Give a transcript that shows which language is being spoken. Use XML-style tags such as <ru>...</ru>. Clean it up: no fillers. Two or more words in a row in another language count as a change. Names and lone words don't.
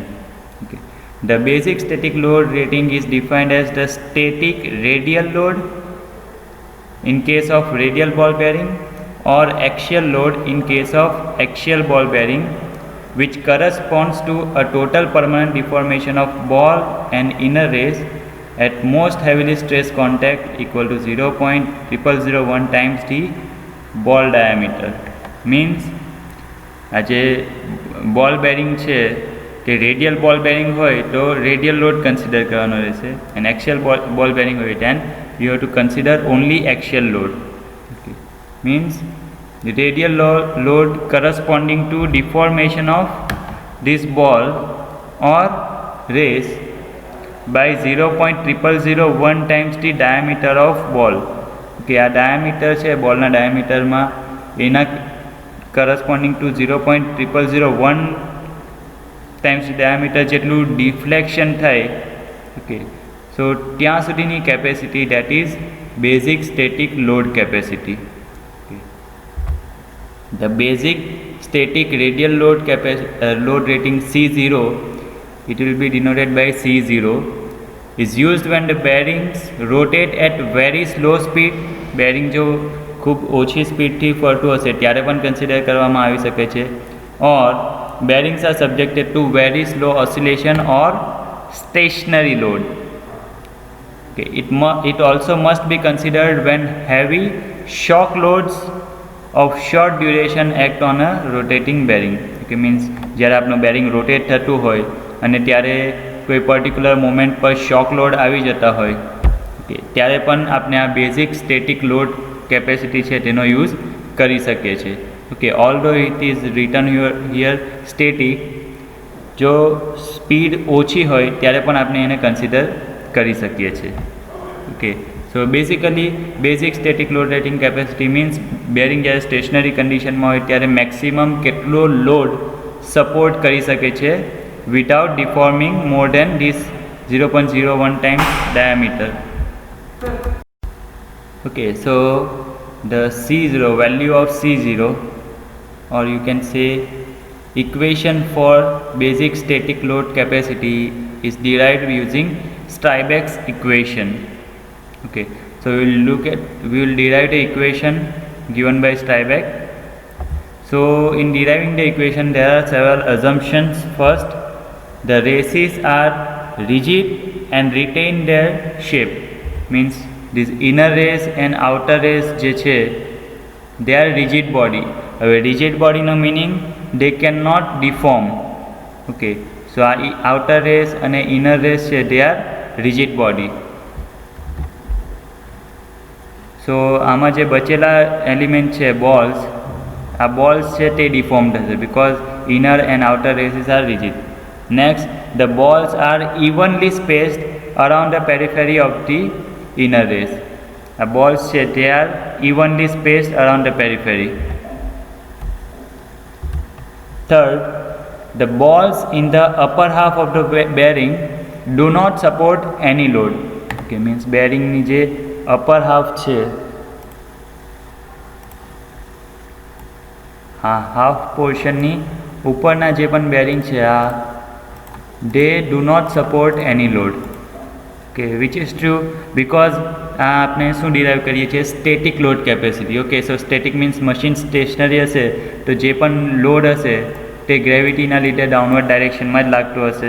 <en>Okay, the basic static load rating is defined as the static radial load in case of radial ball bearing or axial load in case of axial ball bearing, which corresponds to a total permanent deformation of ball and inner race at most heavily stressed contact equal to 0.0001 times the ball diameter.</en> <gu>Means आज</gu> <en>ball bearing</en> <gu>છે તે</gu> <en>radial ball bearing</en> <gu>હોય તો</gu> <en>radial load consider</en> <gu>કરવાનો રહેશે અને</gu> <en>axial ball bearing</en> <gu>હોય</gu> <en>then you have to consider only axial load. Okay. Means the radial load corresponding to deformation of this ball or race by 0.0001 times the diameter of ball.</en> <gu>Okay, આ diameter છે બોલના diameterમાં એના</gu> <en>corresponding to 0.0001 times the diameter</en> <gu>જેટલું deflection થાય.</gu> <en>Okay, so</en> <gu>ત્યાં સુધીની</gu> <en>capacity, that is basic static load capacity. Okay. The basic static radial load rating C0, it will be denoted by C0, is used when the bearings rotate at very slow speed.</en> <gu>બેરિંગ જો ખૂબ ઓછી સ્પીડથી ફરતું હશે ત્યારે પણ કન્સિડર કરવામાં આવી શકે છે.</gu> <en>or bearings are subjected to very slow oscillation or stationary load. Okay. It also must be considered when heavy shock loads of short duration act on a rotating bearing. Okay, means</en> <gu>જ્યારે આપણું બેરિંગ રોટેટ થતું હોય અને ત્યારે કોઈ</gu> <en>particular moment</en> <gu>પર</gu> <en>shock load</en> <gu>આવી જતા હોય, ઓકે, ત્યારે પણ આપણે આ</gu> <en>basic static load capacity</en> <gu>છે તેનો યુઝ કરી શકીએ છીએ.</gu> <en>Okay, although it is written here static,</en> <gu>જો સ્પીડ ઓછી હોય ત્યારે પણ આપણે એને કન્સિડર કરી શકીએ છીએ.</gu> <en>Okay, so basically basic static load rating capacity means bearing</en> <gu>જ્યારે</gu> <en>stationary conditionમાં</en> <gu>હોય ત્યારે મેક્સિમમ કેટલો</gu> <en>load support</en> <gu>કરી શકે છે</gu> <en>without deforming more than this 0.01 times diameter. Okay, so the C0 value of C0, or you can say equation for basic static load capacity, is derived using Stiebeck's equation. Okay, so we will derive the equation given by Stiebeck. So in deriving the equation there are several assumptions. First, the races are rigid and retain their shape. Means this inner race and outer race</en> <gu>જે છે</gu> <en>they are rigid body. હવે rigid body નો meaning they cannot deform. Okay, so આ outer race</en> <gu>અને inner race છે</gu> <en>they are rigid body. So</en> <gu>આમાં જે બચેલા એલિમેન્ટ છે</gu> <en>balls, આ balls</en> <gu>છે તે</gu> <en>deformed હશે because inner and outer races are rigid. Next, the balls are evenly spaced around the periphery of the inner race. The balls they are evenly spaced around the periphery. Third, the balls in the upper half of the bearing do not support any load. Okay, means bearing</en> <gu>ની જે</gu> <en>upper half છે, હા, half portion</en> <gu>ની ઉપરના જે પણ</gu> <en>bearing</en> <gu>છે આ</gu> <en>they do not support any load. Okay, which is true because</en> <gu>આપણે શું ડિરાઈવ કરીએ છીએ</gu> <en>static load capacity. Okay, so static means machine stationary</en> <gu>હશે તો જે પણ લોડ હશે તે ગ્રેવિટીના લીધે</gu> <en>downward directionમાં</en> <gu>જ લાગતું હશે.</gu>